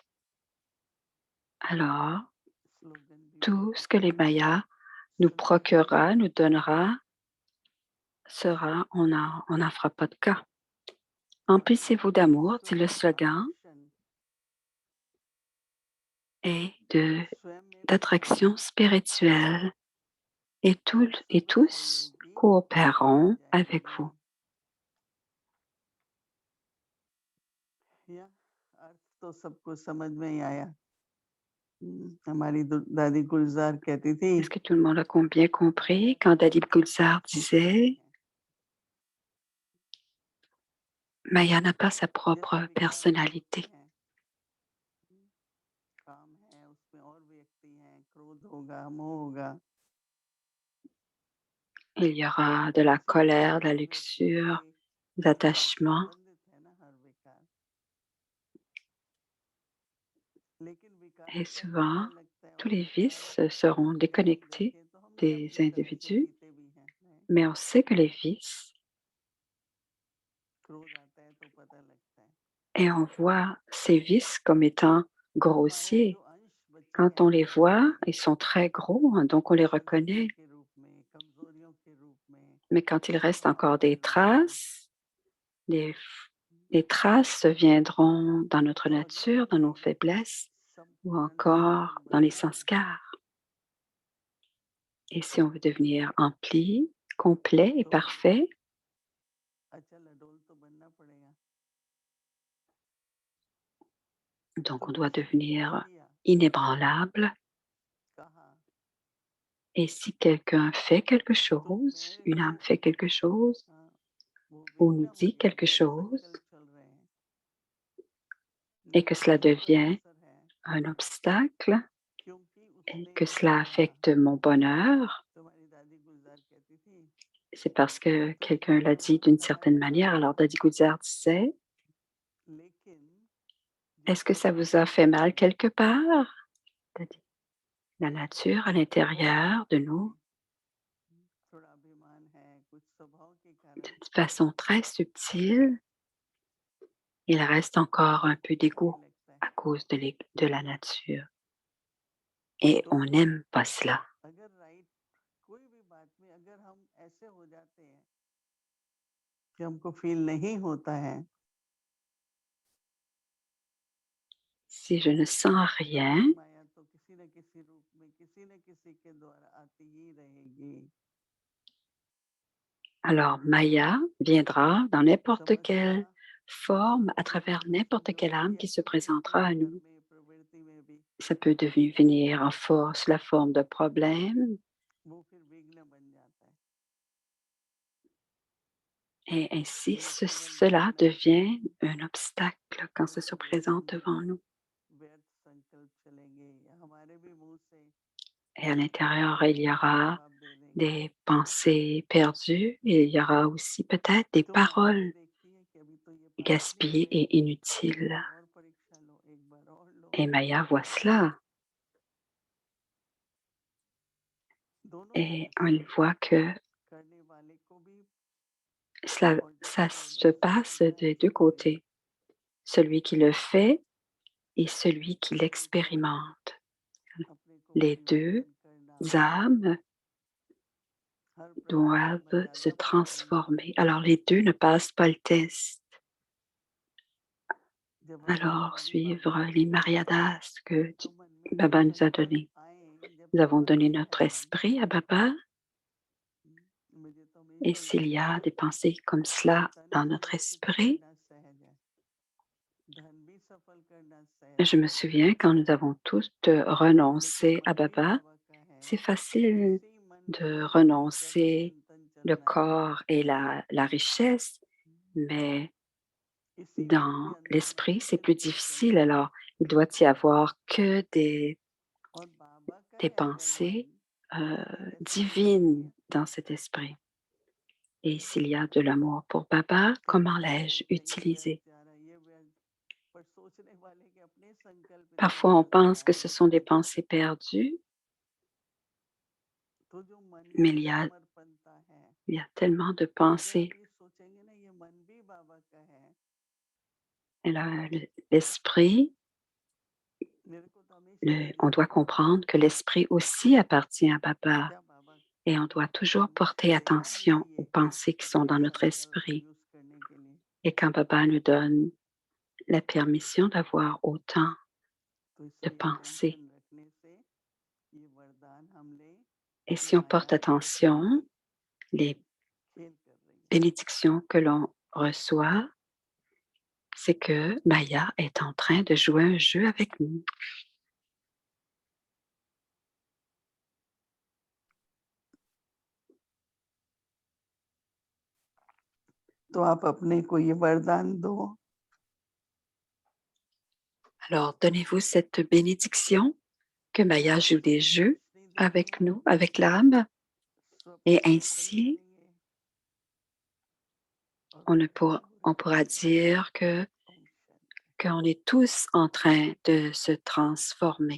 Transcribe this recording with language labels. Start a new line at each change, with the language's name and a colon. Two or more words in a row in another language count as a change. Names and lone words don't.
French: Alors, tout ce que les Mayas nous procurera, nous donnera, sera, on n'en fera pas de cas. Emplissez-vous d'amour, dit le slogan, et d'attraction spirituelle, et tous coopéreront avec vous.
Hindi: या अर्थ तो सबको समझ में ही आया। हमारी दादी गुलजार कहती थी
French: Est-ce que tout le monde a bien compris quand Dalib Gulzar disait Maya n'a pas sa propre
Hindi: जैसे विकार
French: personnalité.
Hindi: हैं, काम है उसमें और व्यक्ति हैं, क्रोध होगा, मोह होगा,
French: Il y aura de la
Hindi: सब
French: colère,
Hindi: अलग
French: de la
Hindi: अलग व्यक्तियों
French: luxure,
Hindi: के साथ
French: d'attachement,
Hindi: संबंधित है ना हर विकार। लेकिन विकार
French: et
Hindi: जब
French: souvent,
Hindi: हमें लगता है
French: tous
Hindi: वो
French: les
Hindi: विकार
French: vices seront
Hindi: हमें दिख
French: déconnectés
Hindi: जाते हैं तो हम भी
French: des
Hindi: अपनी तरह से
French: individus,
Hindi: जीते भी हैं।
French: mais on sait que les vices,
Hindi: क्रोध आता है तो पता लगता है।
French: et on voit ces vices comme étant
Hindi: तो माया जो
French: grossiers.
Hindi: अंश बचे
French: Quand
Hindi: हैं
French: on les
Hindi: हमारे
French: voit,
Hindi: में
French: ils sont très gros, hein, donc on les
Hindi: संस्कार
French: reconnaît.
Hindi: के रूप में, कमजोरियों के रूप में,
French: Mais quand il reste
Hindi: स्वभाव
French: encore
Hindi: के
French: des
Hindi: रूप में,
French: traces, les, les traces viendront dans notre
Hindi: तो अगर
French: nature, dans nos
Hindi: हमें
French: faiblesses ou
Hindi: संपूर्ण
French: encore
Hindi: सफल
French: dans les
Hindi: बनना है
French: sanskars. Et si on veut devenir ampli, complet et
Hindi: तो
French: parfait,
Hindi: अचल अडोल तो बनना पड़ेगा।
French: donc
Hindi: तो
French: on doit
Hindi: किसी ने कह
French: devenir
Hindi: दिया,
French: inébranlable.
Hindi: कहा
French: Et si quelqu'un fait quelque
Hindi: तो
French: chose,
Hindi: मेरे
French: une
Hindi: जो
French: âme fait quelque chose
Hindi: वो
French: ou nous
Hindi: विघ्न हो
French: dit quelque
Hindi: जाते हैं,
French: chose
Hindi: संकल्प चल रहे हैं,
French: et que cela
Hindi: नकारात्मक
French: devient
Hindi: असर है,
French: un obstacle
Hindi: क्योंकि
French: et
Hindi: उसने
French: que
Hindi: ऐसा
French: cela
Hindi: कहा।
French: affecte mon bonheur,
Hindi: तुम्हारी दादी गुलजार कहती थी,
French: c'est parce que
Hindi: तो
French: quelqu'un l'a
Hindi: कहीं
French: dit
Hindi: वो
French: d'une
Hindi: हमारे
French: certaine manière.
Hindi: साथ
French: Alors
Hindi: है,
French: Dadi Goudzar disait,
Hindi: लेकिन जो
French: est-ce que ça vous a fait
Hindi: स्वाभाविक
French: mal
Hindi: है
French: quelque part? Dadi, la nature à
Hindi: बहुत
French: l'intérieur de
Hindi: हल्के
French: nous,
Hindi: में, थोड़ा अभिमान है, कुछ स्वभाव के कारण
French: d'une façon très subtile, il reste encore un peu
Hindi: लगने
French: d'égo
Hindi: लगता है।
French: à cause de la nature. Et
Hindi: तो
French: on n'aime pas cela.
Hindi: अगर राइट कोई भी बात में अगर हम ऐसे हो जाते हैं कि हमको फील नहीं होता है,
French: Si je ne sens rien,
Hindi: माया तो किसी न किसी रूप में किसी न किसी के द्वारा आती ही रहेगी।
French: alors Maya viendra dans n'importe
Hindi: समस्या
French: quelle forme, à travers n'importe
Hindi: जो
French: quelle âme
Hindi: कभी
French: qui se
Hindi: अपने
French: présentera à
Hindi: कल्चर
French: nous.
Hindi: में प्रवृत्ति में भी
French: Ça peut venir en force, la forme de problème,
Hindi: वो फिर विघ्न बन जाता है।
French: et ainsi
Hindi: ये केवल
French: cela
Hindi: विघ्न
French: devient un obstacle quand ça se
Hindi: क्योंकि
French: présente
Hindi: विघ्न
French: devant nous.
Hindi: व्यर्थ संकल्प चलेंगे या हमारे भी मुंह से
French: Et à l'intérieur, il y
Hindi: गलत
French: aura
Hindi: जवाब दे देंगे।
French: des pensées perdues et il y aura aussi peut-être des
Hindi: तो माया भी
French: paroles
Hindi: देखती है कि अभी तो ये पास नहीं
French: gaspillées
Hindi: हुए,
French: et inutiles.
Hindi: और परीक्षा लो, एक बार और लो।
French: Et Maya voit cela
Hindi: दोनों
French: et
Hindi: तरफ से
French: elle voit que
Hindi: करने वाले को भी और जो
French: ça se
Hindi: प्रदर्शित
French: passe
Hindi: होता है
French: des deux
Hindi: उसको भी।
French: côtés, celui qui le fait et celui qui l'expérimente.
Hindi: अपने को
French: Les deux
Hindi: परिवर्तन करना,
French: âmes
Hindi: हर प्रकार से
French: doivent se
Hindi: मर्यादा पार करना।
French: transformer. Alors les deux ne passent pas le test.
Hindi: जब हम
French: Alors
Hindi: समाधि बाबा
French: suivre
Hindi: को
French: les
Hindi: देते हैं
French: mariadas que
Hindi: तो मन में
French: Baba
Hindi: ऐसे
French: nous a
Hindi: संकल्प
French: donnés.
Hindi: आए जब
French: Nous avons
Hindi: बाबा
French: donné
Hindi: नहीं
French: notre
Hindi: है हम।
French: esprit à Baba
Hindi: मुझे तो
French: et
Hindi: हमेशा
French: s'il
Hindi: याद
French: y
Hindi: है,
French: a des pensées comme cela
Hindi: धन
French: dans notre
Hindi: संचित
French: esprit,
Hindi: करना सहज है, धन भी सफल करना
French: je
Hindi: सहज
French: me
Hindi: है,
French: souviens quand nous avons tous
Hindi: लेकिन
French: renoncé à
Hindi: मन भी
French: Baba,
Hindi: बाबा का है।
French: c'est facile
Hindi: इसी मन में
French: de
Hindi: ही रहकर के
French: renoncer
Hindi: चिंतन
French: le
Hindi: चलना है,
French: corps et la richesse, mais
Hindi: इसी मन के
French: dans
Hindi: अंतर्मन
French: l'esprit,
Hindi: में
French: c'est plus
Hindi: रहकर
French: difficile.
Hindi: चलना है।
French: Alors, il doit y avoir que
Hindi: और बाबा का
French: des
Hindi: है अगर मन,
French: pensées
Hindi: कोई ऐसा मन नहीं
French: divines
Hindi: है,
French: dans cet esprit. Et s'il y a de l'amour pour Baba,
Hindi: कई
French: comment
Hindi: बार
French: l'ai-je
Hindi: सोचते हैं ये व्यर्थ
French: utilisé?
Hindi: जा रहा है, ये व्यर्थ, पर सोचने वाले के अपने संकल्प इतने
French: Parfois, on
Hindi: व्यर्थ
French: pense
Hindi: जा
French: que
Hindi: रहे
French: ce sont
Hindi: होते
French: des
Hindi: हैं
French: pensées perdues,
Hindi: तो जो मन
French: Mais
Hindi: का समर्पणता है,
French: il y a tellement de
Hindi: अगर हम
French: pensées.
Hindi: ये सोचेंगे ना ये मन भी बाबा का है,
French: Et l'esprit,
Hindi: मेरे को तो हमेशा यही
French: on doit
Hindi: लगता है
French: comprendre que l'esprit aussi appartient à Papa.
Hindi: क्या बाबा
French: Et on doit toujours
Hindi: परमिशन
French: porter
Hindi: देगा हमें
French: attention aux
Hindi: ये
French: pensées qui sont
Hindi: अपने
French: dans notre
Hindi: संकल्प
French: esprit.
Hindi: यूज करने के लिए,
French: Et quand Papa nous donne la permission d'avoir autant
Hindi: तो
French: de
Hindi: इसलिए
French: pensées,
Hindi: अटेंशन रखने से ये वरदान हम ले
French: et
Hindi: कि
French: si on porte
Hindi: माया
French: attention, les
Hindi: खेल कर रही है।
French: bénédictions que l'on reçoit, c'est que Maya est en train de jouer un jeu avec nous.
Hindi: तो आप अपने को ये वरदान दो
French: Alors, donnez-vous cette bénédiction que Maya joue des jeux avec nous, avec l'âme, et ainsi, on pourra dire qu'on est tous en train de se transformer.